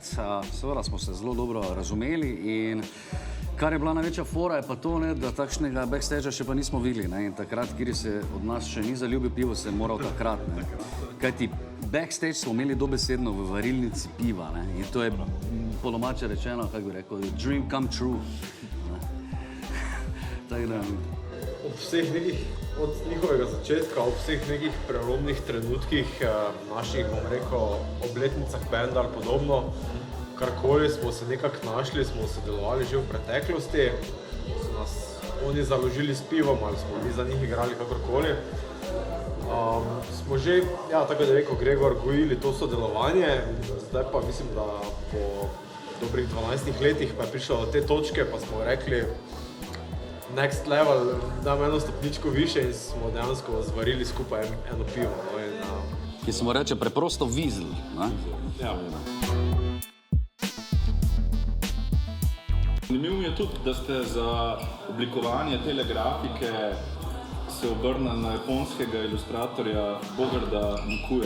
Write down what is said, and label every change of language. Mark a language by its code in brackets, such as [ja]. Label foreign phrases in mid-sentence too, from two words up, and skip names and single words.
[sl] Seveda smo se zelo dobro razumeli in kar je bila največja fora je pa to, da takšnega backstagea še pa nismo videli. In takrat, kjer se od nas še ni zaljubil pivo, se je moral takrat. Kajti backstage smo imeli dobesedno v varilnici piva. In to je po domače rečeno, kako bi rekel, [en] dream come true. [sl] Ob vseh nekih, od njihovega začetka, ob vseh nekih prelomnih trenutkih, naših, bom rekel, obletnicah benda ali podobno, karkoli smo se nekako našli, smo sodelovali že v preteklosti, so nas oni založili s pivom ali smo mi za njih igrali kakorkoli. Smo že, tako da je rekel Gregor, gojili to sodelovanje, zdaj pa mislim, da po dobrih 12 letih pa je prišlo do te točke, pa smo rekli [en] next level, [sl] damo eno stopničko više in smo dejansko zvarili skupaj eno pivo. Ki se mu reče preprosto Weasel. Zanimivo mi je tudi, da ste za oblikovanje tele grafike se obrnili na japonskega ilustratorja Bogarda Nikuja.